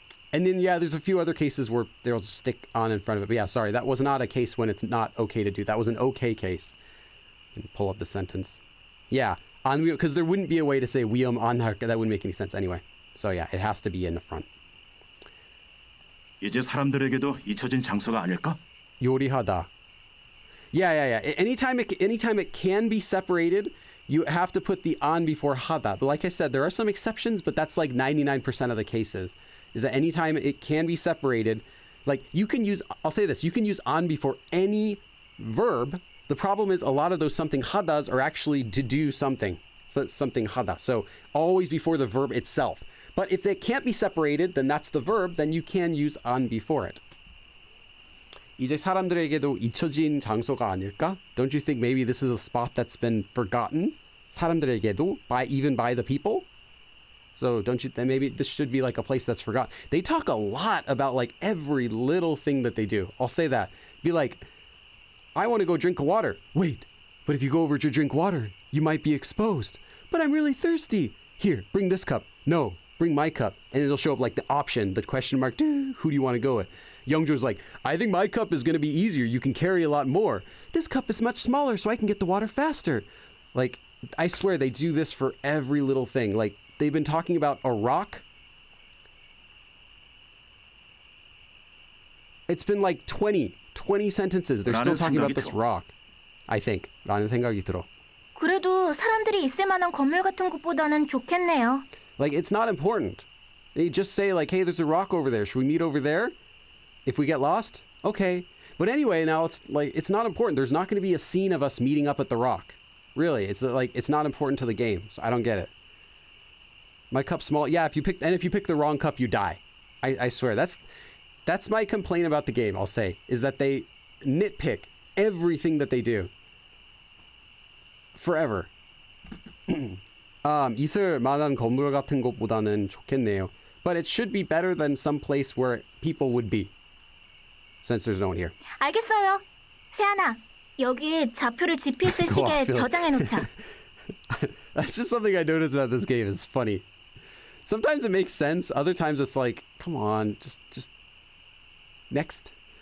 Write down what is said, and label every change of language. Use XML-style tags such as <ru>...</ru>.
<en>And then, yeah, there's a few other cases where they'll just stick on in front of it. But yeah, sorry, that was not a case when it's not okay to do. That was an okay case. And pull up the sentence. Yeah, because there wouldn't be a way to say 위험안할까. That wouldn't make any sense anyway. So yeah, it has to be in the front.</en> <ko>이제 사람들에게도 잊혀진 장소가 아닐까? 요리하다. Yeah.</ko> <en>Anytime it can be separated, you have to put the an before hada. But like I said, there are some exceptions, but that's like 99% of the cases. Is that anytime it can be separated, like you can use, I'll say this, you can use an before any verb. The problem is a lot of those something hadas are actually to do something. So something hada. So always before the verb itself. But if it can't be separated, then that's the verb, then you can use an before it.</en> <ko>이제 사람들에게도 잊혀진 장소가 아닐까?</ko> <en>Don't you think maybe this is a spot that's been forgotten?</en> <ko>사람들에게도,</ko> <en>even by the people? So don't you, then maybe this should be like a place that's forgotten. They talk a lot about like every little thing that they do. I'll say that. Be like, I want to go drink water. Wait, but if you go over to drink water, you might be exposed. But I'm really thirsty. Here, bring this cup. No, bring my cup. And it'll show up like the option, the question mark, who do you want to go with? Youngjo's like, I think my cup is going to be easier. You can carry a lot more. This cup is much smaller, so I can get the water faster. Like, I swear they do this for every little thing. Like, they've been talking about a rock. It's been like 20 sentences. They're still talking about this rock, I think.</en> <ko>라는 생각이 들어. 그래도 사람들이 있을 만한 건물 같은 곳보다는 좋겠네요.</ko> <en>Like, it's not important. They just say, like, hey, there's a rock over there. Should we meet over there? If we get lost, okay. But anyway, now it's like, it's not important. There's not going to be a scene of us meeting up at the rock. Really, it's like, it's not important to the game. So I don't get it. My cup's small. Yeah, if you pick the wrong cup, you die. I swear. That's my complaint about the game, I'll say, is that they nitpick everything that they do. Forever.</en> <ko>있을 만한 건물 같은 곳보다는 좋겠네요.</ko> <en>But it should be better than some place where people would be. Since there's no one here.</en> <ko>알겠어요. 세아나, 여기 좌표를 GPS</ko> <en>Go</en> <ko>시계에</ko> <en>on, Phil.</en> <ko>저장해놓자.</ko> <en>That's just something I noticed about this game. It's funny. Sometimes it makes sense. Other times it's like, come on, just next.</en>